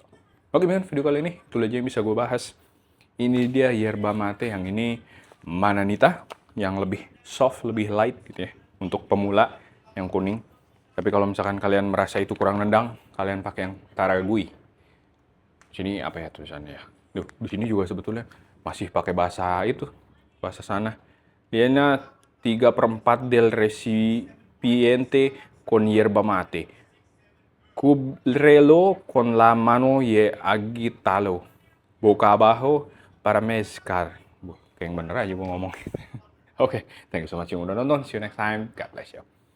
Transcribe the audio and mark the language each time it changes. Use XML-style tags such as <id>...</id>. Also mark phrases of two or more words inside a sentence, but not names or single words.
<id>Oke men, video kali ini itu aja yang bisa gue bahas. Ini dia yerba mate, yang ini Mananita, yang lebih soft, lebih light gitu ya, untuk pemula, yang kuning. Tapi kalau misalkan kalian merasa itu kurang nendang, kalian pakai yang Taragui. Sini apa ya tulisannya ya? Duh, di sini juga sebetulnya masih pakai bahasa itu, bahasa sana.</id> <es>Dianya 3/4 del recipiente con yerba mate. Cúbrelo con la mano y agítalo boca abajo para mezclar.</es> <id>Kayak yang bener aja gue ngomong. Oke,</id> <en>thank you so much</en> <id>yang udah nonton.</id> <en>See you next time. God bless you.</en>